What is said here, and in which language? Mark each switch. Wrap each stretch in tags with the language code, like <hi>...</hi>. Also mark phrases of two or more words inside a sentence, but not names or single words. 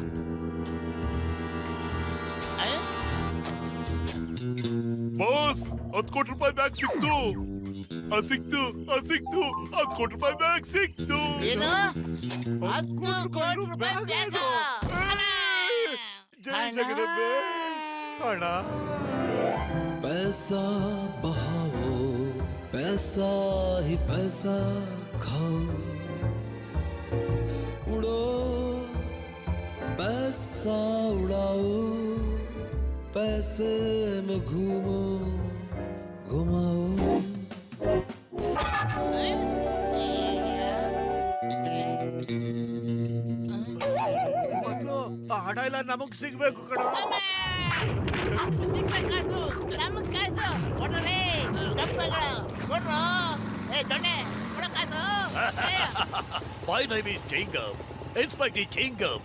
<kn>ಬಾಸ್, 10 ಕೋಟಿ ರೂಪಾಯಿ ಬ್ಯಾಗ್ ಸಿಕ್ತು. ಸಿಕ್ತು 10 ಕೋಟಿ ರೂಪಾಯಿ ಬ್ಯಾಗ್ ಸಿಕ್ತು. ಏನು? 10 ಕೋಟಿ ರೂಪಾಯಿ ಬ್ಯಾಗ್? ಜೈ ಜಗದಂಬೆ. ಅಣ್ಣ,</kn> <hi>पैसा बहाओ, पैसा ही पैसा खाओ, उड़ो पैसा उड़ाओ, पैसे में घूमो घुमाओ.</hi> <kn>ಮೊದ್ಲು ಆ ಹಣ ಎಲ್ಲ ನಮಗ್ ಸಿಗ್ಬೇಕು ಕಣ.</kn> <en>My name is Chingam, Inspector Chingam.</en>